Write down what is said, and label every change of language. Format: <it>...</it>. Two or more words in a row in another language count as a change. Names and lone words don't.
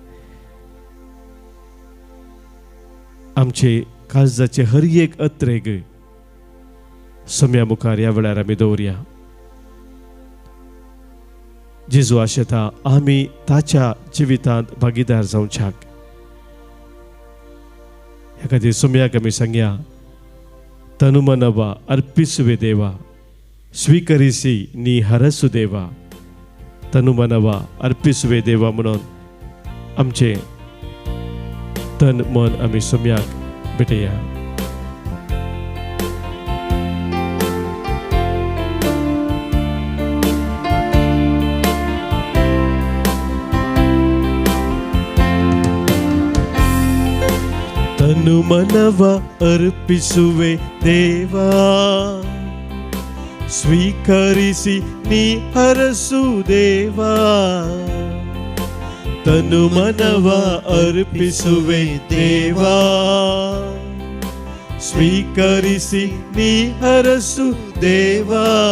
<kok>आमचे काळजाचे हर एक अत्रेक सोम्या मुखार ह्या वेळार आमी दवरया. जेजू आशेता आमी ताच्या जिवितांत भागीदार जावच्याक. ह्या खातीर सोम्याक आमी सांगया,</kok> <kn>ತನುಮನವ ಅರ್ಪಿಸುವೆ ದೇವ, ಸ್ವೀಕರಿಸಿ ನೀ ಹರಸು ದೇವ. �ತನುಮನವ ಅರ್ಪಿಸುವೆ ದೇವಾ</kn> <kok>म्हणून आमचे तन मन आमी सोम्याक भेटया.</kok> <kn>ತನುಮನವ ಅರ್ಪಿಸುವೆ ದೇವಾ, ಸ್ವೀಕರಿಸಿ ನೀ ಹರಸು ದೇವಾ. ತನುಮನವ ಅರ್ಪಿಸುವೆ ದೇವಾ, ಸ್ವೀಕರಿಸಿ ನೀ ಹರಸು ದೇವಾ.</kn>